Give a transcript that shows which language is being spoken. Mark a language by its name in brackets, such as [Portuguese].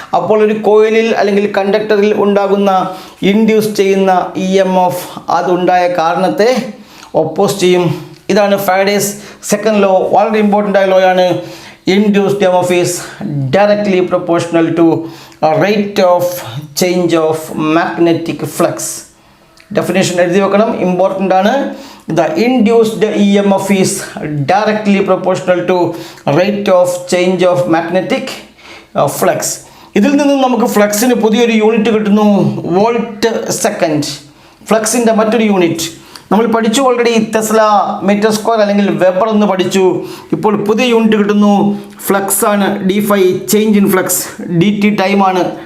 [Malayalam] അപ്പോൾ ഒരു കോയിലിൽ അല്ലെങ്കിൽ കണ്ടക്ടറിൽ ഉണ്ടാകുന്ന ഇൻഡ്യൂസ് ചെയ്യുന്ന EMF അതുണ്ടായ കാരണത്തെ ഒപ്പോസ് ചെയ്യും. ഇതാണ് ഫാരഡേസ് സെക്കൻഡ് ലോ. വളരെ ഇമ്പോർട്ടൻ്റ് ആയ ലോ ആണ്. [English] Induced EMF is directly proportional to rate of change of magnetic flux. [Malayalam] Definition എഴുതി വെക്കണം, ഇമ്പോർട്ടൻ്റ് ആണ്. [English] The induced EMF is directly proportional to rate of change of magnetic flux. [Malayalam] ഇതിൽ നിന്നും നമുക്ക് ഫ്ലക്സിന് പുതിയൊരു യൂണിറ്റ് കിട്ടുന്നു, വോൾട്ട് സെക്കൻഡ്. ഫ്ലക്സിൻ്റെ മറ്റൊരു യൂണിറ്റ് നമ്മൾ പഠിച്ചു ഓൾറെഡി, ടെസ്ല മീറ്റർ സ്ക്വയർ അല്ലെങ്കിൽ വെബർ എന്ന് പഠിച്ചു. ഇപ്പോൾ പുതിയ യൂണിറ്റ് കിട്ടുന്നു, ഫ്ലക്സ് ആണ്, d∅, [English] Change in flux. [Malayalam] dt ടൈമാണ്.